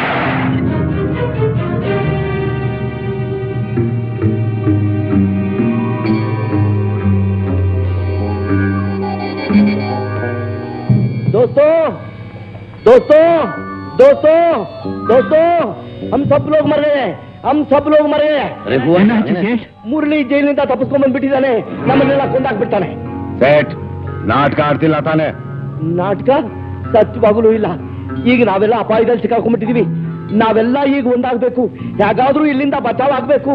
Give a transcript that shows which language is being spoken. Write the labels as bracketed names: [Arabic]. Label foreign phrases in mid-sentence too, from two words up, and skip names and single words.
[Hindi] दोस्तों दोस्तों दोस्तों दोस्तों हम सब लोग मर गए हम सब लोग मरे [Kannada] ಮುರಳಿ ಜೈಲಿನಿಂದ ತಪ್ಪಿಸ್ಕೊಂಡ್ ಬಂದ್ಬಿಟ್ಟಿದ್ದಾನೆ, ನಮ್ಮನ್ನೆಲ್ಲ ಕೊಂದಾಕ್ಬಿಡ್ತಾನೆ. ಸೇಟ್ ನಾಟಕ ಆಡ್ತಿಲ್ಲ ತಾನೆ? ನಾಟಕ ಸತ್ಯವಾಗಲೂ ಇಲ್ಲ. ಈಗ ನಾವೆಲ್ಲ ಅಪಾಯದಲ್ಲಿ ಸಿಕ್ಕಾಕೊಂಡ್ಬಿಟ್ಟಿದೀವಿ. ನಾವೆಲ್ಲ ಈಗ ಒಂದಾಗ್ಬೇಕು, ಹೇಗಾದ್ರೂ ಇಲ್ಲಿಂದ ಬಚಾವ್ ಆಗ್ಬೇಕು.